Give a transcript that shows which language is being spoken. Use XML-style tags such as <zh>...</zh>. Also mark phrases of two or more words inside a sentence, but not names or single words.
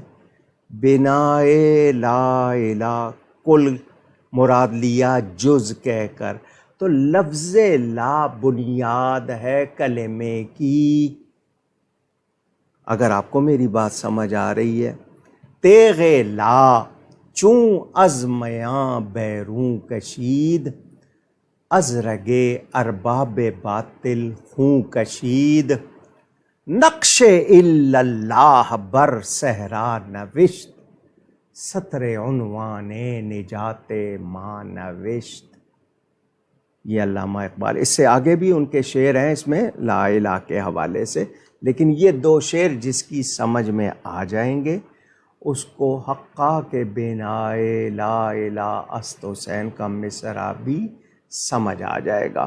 <fa>بنائے لا الہ،</fa> <ur>کل مراد لیا جز کہہ کر، تو لفظ لا بنیاد ہے کلمے کی۔ اگر آپ کو میری بات سمجھ آ رہی ہے،</ur> <fa>تیغ لا چون از میاں بیرون کشید، از رگے ارباب باطل خون کشید، نقش</fa> <ar>الا اللہ</ar> <fa>بر صحرا نوشت، سطر عنوان نجات ماں نوشت.</fa> <ur>یہ علامہ اقبال. اس سے آگے بھی ان کے شعر ہیں اس میں</ur> <ar>لا الہ</ar> <ur>کے حوالے سے، لیکن یہ دو شعر جس کی سمجھ میں آ جائیں گے اس کو</ur> <fa>حقا کے بینائے لا الہ است حسین</fa> <ur>کا مصرع بھی سمجھ آ جائے گا.</ur>